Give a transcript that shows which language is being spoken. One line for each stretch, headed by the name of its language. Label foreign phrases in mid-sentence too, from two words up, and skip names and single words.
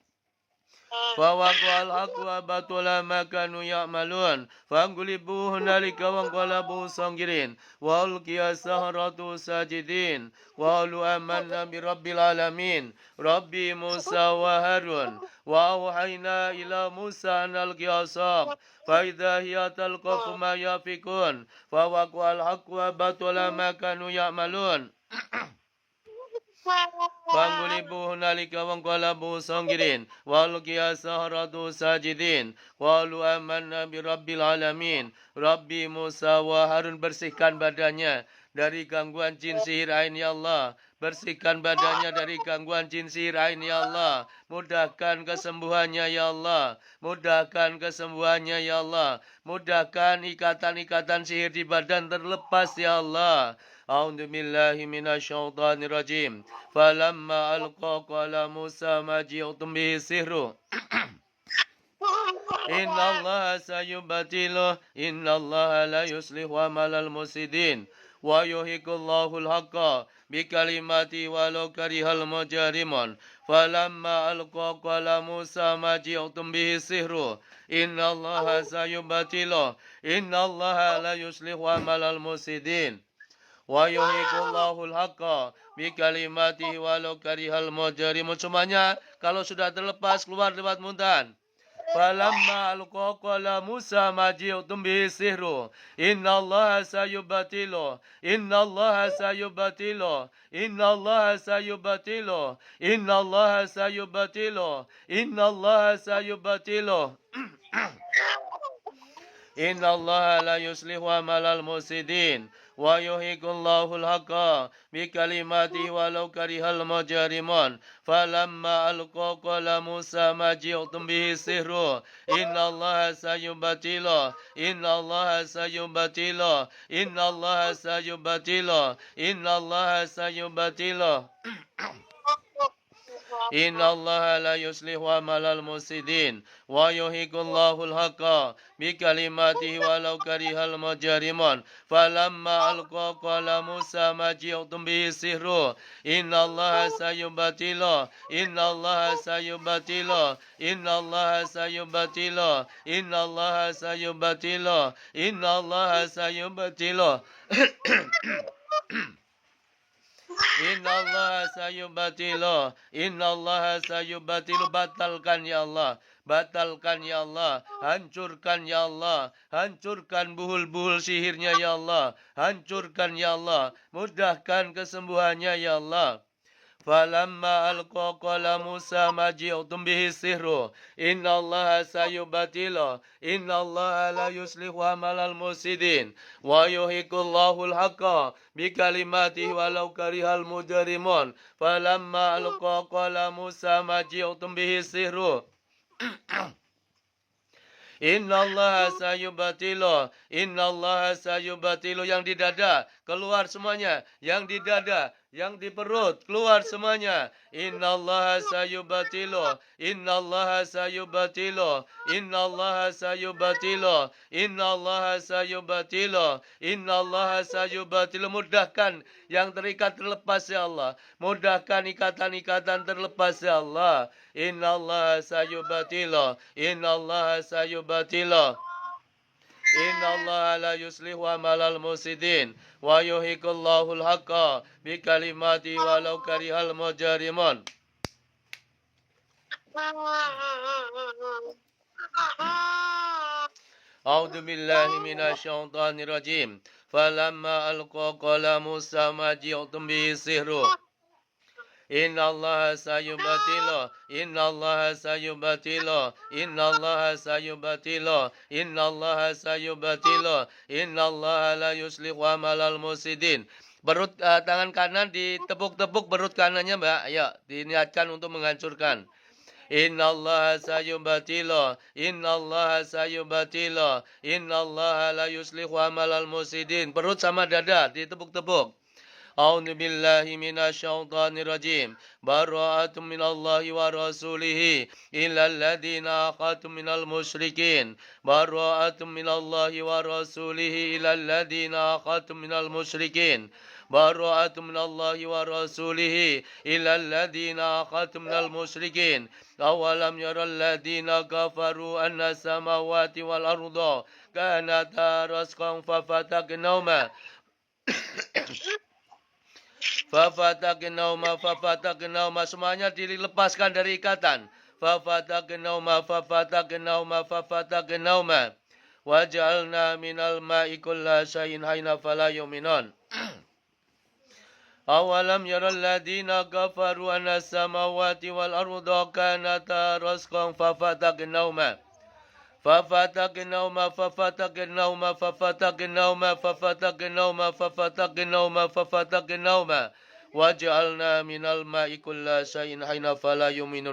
Arabic: فوقع الحق وبطل ما كانوا يعملون فانقلبوا هنالك وانقلبوا صاغرين وألقي السحرة ساجدين قالوا آمنا برب العالمين رب موسى وهارون وأوحينا إلى موسى أن ألقي عصاك فإذا هي تلقف ما يأفكون فوقع الحق وبطل ما كانوا يعملون فانقلبوا هنالك وانقلبوا صاغرين وألقي السحرة ساجدين قالوا آمنا برب العالمين رب موسى وهارون,
Indonesian: bersihkan badannya dari gangguan jin sihir ain ya Allah. Bersihkan badannya dari gangguan jin sihir ain
Arabic: يا الله.
Indonesian: Mudahkan kesembuhannya
Arabic: يا الله.
Indonesian: Mudahkan kesembuhannya
Arabic: يا الله.
Indonesian: Mudahkan ikatan-ikatan sihir di badan terlepas
Arabic: يا الله. أعوذ بالله من الشيطان الرجيم. فلما ألقوا قال موسى ما جئتم به السحر. إن الله سيبطله إن الله لا يصلح عمل المفسدين ويحق الله الحق بكلماته ولو كره المجرمون. فلما ألقوا قال موسى ما جئتم به السحر إن الله سيبطله إن الله لا يصلح عمل المفسدين. ويحق الله الحق بكلماته ولو كره المجرمون.
Indonesian: Semuanya kalau sudah terlepas keluar lewat muntahan.
Arabic: فلما ألقوا قال موسى ما جئتم به السحر إن الله سيبطله إن الله سيبطله إن الله سيبطله إن الله سيبطله إن الله سيبطله إن الله لا يصلح عمل المفسدين ويحق الله الحق بكلماته ولو كره المجرمون. فلما ألقوا قال موسى ما جئتم به السحر إن الله سيبطله إن الله سيبطله إن الله سيبطله إن الله سيبطله إن الله لا يصلح عمل المفسدين ويحق الله الحق بكلماته ولو كره المجرمون. فلما ألقوا قال موسى ما جئتم به السحر إن الله سيبطله إن الله سيبطله إن الله سيبطله إن الله سيبطله إن الله سيبطله إن الله سيبطله إن الله سيبطله.
Indonesian: Batalkan
Arabic: يا الله,
Indonesian: batalkan
Arabic: يا الله,
Indonesian: hancurkan
Arabic: يا الله,
Indonesian: hancurkan buhul-buhul sihirnya
Arabic: يا الله,
Indonesian: hancurkan
Arabic: يا الله,
Indonesian: mudahkan kesembuhannya
Arabic: يا الله. فلما ألقوا قال موسى ما جئتم به السحر إن الله سيبطله إن الله لا يصلح عمل المفسدين ويحق الله الحق بكلماته ولو كره المجرمون. فلما ألقوا قال موسى ما جئتم به السحر إن الله سيبطله إن الله سيبطله.
Indonesian: Yang di dada keluar semuanya, yang di dada, yang di perut keluar semuanya.
Arabic: إن الله سيبطله إن الله سيبطله إن الله سيبطله إن الله سيبطله إن الله سيبطله.
Indonesian: Mudahkan yang terikat terlepas
Arabic: يا الله,
Indonesian: mudahkan ikatan-ikatan terlepas
Arabic: يا الله. إن الله سيبطله إن الله سيبطله إن الله لا يصلح عمل المفسدين ويحق الله الحق بكلماته ولو كره المجرمون. أعوذ بالله من الشيطان الرجيم. فلما ألقوا قال موسى ما جئتم به السحر إن الله سيبطله إن الله سيبطله إن الله سيبطله إن الله سيبطله إن الله لا يصلح عمل المفسدين.
Indonesian: Perut tangan kanan ditepuk-tepuk perut kanannya, Mbak. Ayo, diniatkan untuk menghancurkan.
Arabic: إن الله سيبطله إن الله سيبطله إن الله لا يصلح عمل المفسدين.
Indonesian: Perut sama dada ditepuk-tepuk.
Arabic: أعوذ بالله من الشيطان الرجيم براءة من الله ورسوله إلى الذين عاهدتم من المشركين براءة من الله ورسوله إلى الذين عاهدتم من المشركين براءة من الله ورسوله إلى الذين عاهدتم من المشركين أولم يرى الذين كفروا أن السماوات والأرض كانتا رتقا ففتقناهما Fafataqnauma
Indonesian: semuanya dilepaskan dari ikatan.
Arabic: ففتقناهما وجعلنا من الماء كل شيء حي فلا يؤمنون. أولم ير الذين كفروا أن السماوات والأرض كانتا رتقا ففتقناهما وجعلنا من الماء كل شيء حي فلا يؤمنون.